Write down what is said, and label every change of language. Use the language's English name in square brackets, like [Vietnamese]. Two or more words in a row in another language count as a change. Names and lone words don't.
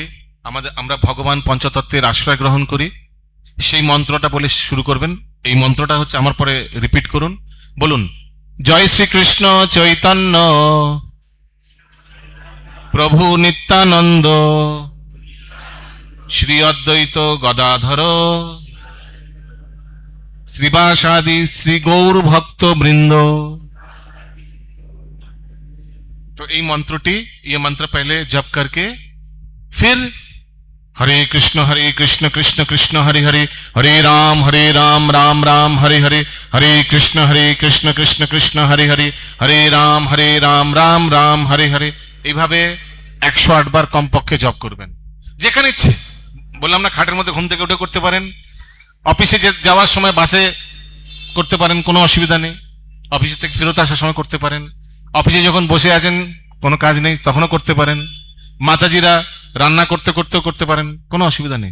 [Bangla] আমরা ভগবান পঞ্চতত্ত্বের আশ্রয় গ্রহণ করি, সেই মন্ত্রটা বলে শুরু করবেন। এই মন্ত্রটা হচ্ছে, আমার পরে রিপিট করুন, বলুন, জয় শ্রীকৃষ্ণ চৈতন্য প্রভু নিত্যানন্দ শ্রী অদ্বৈত গদাধর श्रीवासादि श्री गौर भक्त वृंद। [Hindi] तो ये मंत्रटी, ये मंत्र पहले जप करके फिर हरे कृष्ण कृष्ण कृष्ण हरे हरे, हरे राम राम राम हरे हरे, हरे कृष्ण कृष्ण कृष्ण हरे हरे, हरे राम राम राम हरे हरे। [Bangla] এইভাবে 108 বার কমপক্ষে জপ করবেন, যেখানে ইচ্ছে। বললাম না, খাটের মধ্যে ঘুম থেকে উঠে করতে পারেন, অফিসে যাওয়ার সময় বাসে করতে পারেন, কোনো অসুবিধা নেই। অফিস থেকে ফেরত আসার সময় করতে পারেন, অফিসে যখন বসে আছেন কোনো কাজ নেই তখনও করতে পারেন, মাতাজিরা রান্না করতে করতেও করতে পারেন, কোনো অসুবিধা নেই।